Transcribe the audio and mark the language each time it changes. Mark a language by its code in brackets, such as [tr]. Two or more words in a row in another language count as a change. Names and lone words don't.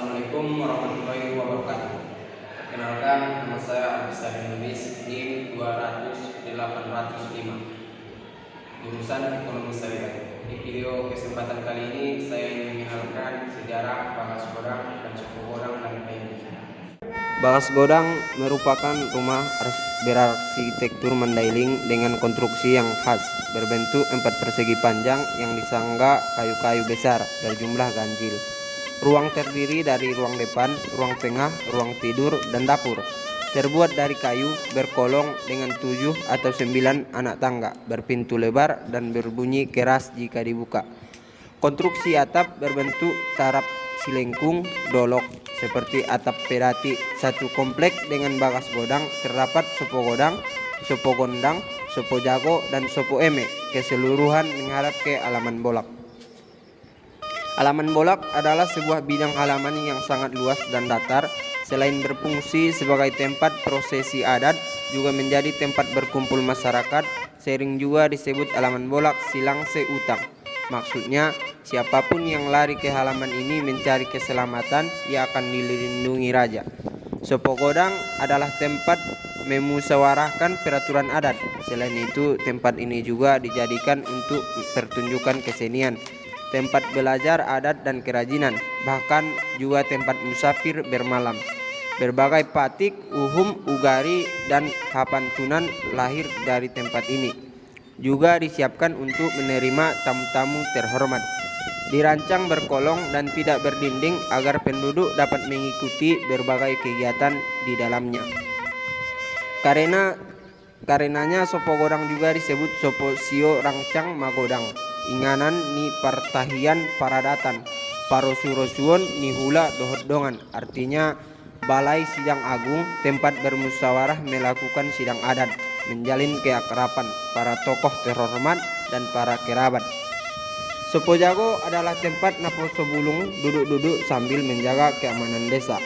[ar] السلام عليكم ورحمة الله وبركاته. [id] Perkenalkan, nama saya Abisar Nulis, NIM 200-805, jurusan Ekonomi Syariah. Di video kesempatan kali ini saya ingin mengenalkan sejarah Bagas Godang dan suku Godang dan Paimu. Bagas Godang merupakan rumah berarsitektur Mandailing dengan konstruksi yang khas, berbentuk 4 persegi panjang yang disangga kayu-kayu besar berjumlah ganjil. Ruang terdiri dari ruang depan, ruang tengah, ruang tidur, dan dapur. Terbuat dari kayu, berkolong dengan 7 atau 9 anak tangga, berpintu lebar dan berbunyi keras jika dibuka. Konstruksi atap berbentuk tarap silengkung dolok seperti atap pedati. Satu komplek dengan Bagas Godang terdapat Sopo Godang, Sopo Gondang, Sopo Jago, dan Sopo Eme, keseluruhan menghadap ke halaman bolak. Halaman bolak adalah sebuah bidang halaman yang sangat luas dan datar. Selain berfungsi sebagai tempat prosesi adat, juga menjadi tempat berkumpul masyarakat. Sering juga disebut halaman bolak silang seutang. Maksudnya, siapapun yang lari ke halaman ini mencari keselamatan, ia akan dilindungi raja. Sopo Godang adalah tempat memusyawarahkan peraturan adat. Selain itu, tempat ini juga dijadikan untuk pertunjukan kesenian, tempat belajar adat dan kerajinan, bahkan juga tempat musafir bermalam. Berbagai patik, uhum, ugari, dan hapantunan lahir dari tempat ini. Juga disiapkan untuk menerima tamu-tamu terhormat. Dirancang berkolong dan tidak berdinding agar penduduk dapat mengikuti berbagai kegiatan di dalamnya. Karenanya Sopo Godang juga disebut Sopo Sio Rancang Magodang. [btm] Inganan ni partahian paradatan, parosurosuon ni hula dohodongan. [id] Artinya balai sidang agung, tempat bermusyawarah melakukan sidang adat, menjalin keakraban para tokoh terhormat dan para kerabat. Sopo Jago adalah tempat Naposo Bulung duduk-duduk sambil menjaga keamanan desa.